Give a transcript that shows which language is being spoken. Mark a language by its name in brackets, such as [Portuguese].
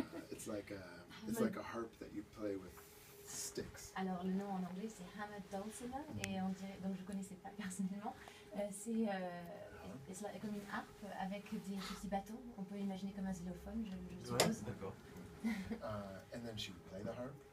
[English] It's like a harp that you play with sticks. [French] Alors le nom en anglais c'est Hammer Dulcimer et on dirait, donc je connaissais pas personnellement. C'est comme une harpe avec des petits bâtons. On peut imaginer comme un xylophone, je suppose. D'accord. [English] And then she would play the harp,